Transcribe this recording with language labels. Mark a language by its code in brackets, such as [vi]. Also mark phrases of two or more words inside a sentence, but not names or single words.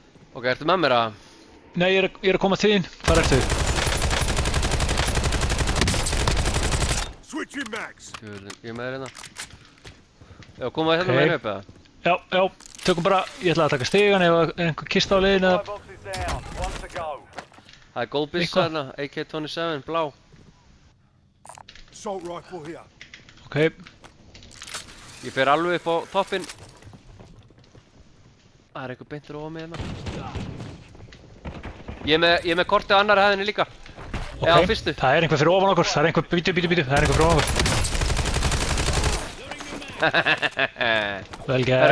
[is] Ok, ertu með mér að? Nei, ég er að koma til þín. Hvar ertu? [en] Switching mags. [is] Tjúlinn, ég er með þér hérna. Já, koma hérna Ok. með upp eða? Já, já, tökum bara, ég ætla að taka stigan ef einhver kista á leiðinu eða... [en] 5 boxes down. 1 to go. [is] Það er góð byssa Eitthvað. hérna, AK-27, blá. [en] Assault rifle here. [is] Ok, Ég fer alveg upp á toppinn. Það er einhver beintur ofan mig hérna. Ég er með kortið á annarri hæðinni líka. ok. Já, fyrstu. Það er einhver fyrir ofan okkur, það er einhver, bítu, það er einhver fyrir ofan okkur. Vel gert.